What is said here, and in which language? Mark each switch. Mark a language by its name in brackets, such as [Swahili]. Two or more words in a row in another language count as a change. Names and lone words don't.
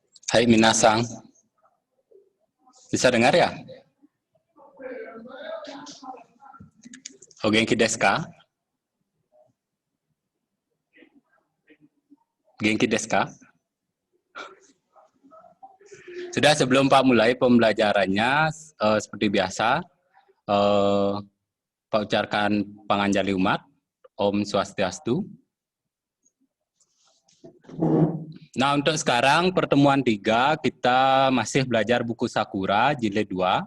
[Indonesian] Hai minasang, bisa dengar ya? [Japanese] お元気ですか? 元気ですか? [Indonesian] Sudah, sebelum Pak mulai pembelajarannya, seperti biasa, Pak ucapkan [Balinese] panganjali umat, Om Swastiastu. [Indonesian] Nah, untuk sekarang pertemuan 3 kita masih belajar buku Sakura jilid 2.